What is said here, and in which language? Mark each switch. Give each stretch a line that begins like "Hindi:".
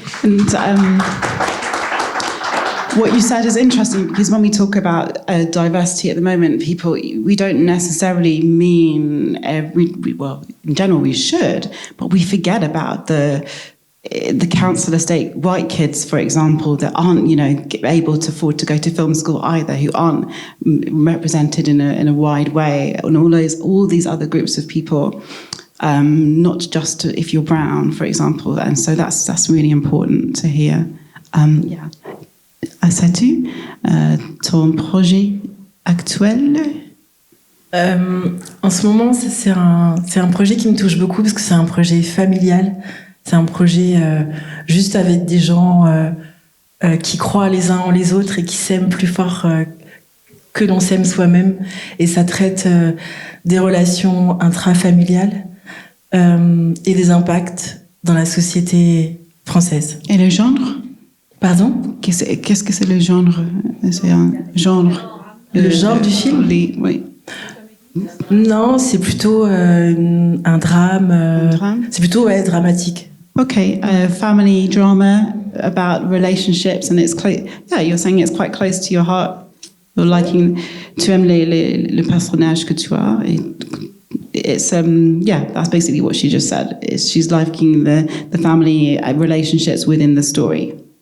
English: And what you said is interesting, because when we talk about diversity at the moment, we don't necessarily mean well, in general we should, but we forget about the council estate white kids, for example, that aren't, able to afford to go to film school either, who aren't represented in a wide way, and all these other groups of people, not just if you're brown, for example. And so that's really important to hear.
French: Aissatou, ton projet actuel? En ce moment, c'est un projet qui me touche beaucoup parce que c'est un projet familial. C'est un projet juste avec des gens qui croient les uns en les autres et qui s'aiment plus fort que l'on s'aime soi-même, et ça traite des relations intrafamiliales et des impacts dans la société française. Et le genre? Pardon? Qu'est-ce que c'est le genre? C'est un genre. Le genre du film? Oui. Non, c'est plutôt un drame. C'est plutôt dramatique.
English: Okay, family drama about relationships, and it's close. Yeah, you're saying it's quite close to your heart. You're liking,
French: tu aimes le personnage que tu as.
English: It's yeah, that's basically what she just said. She's liking the family relationships within the story.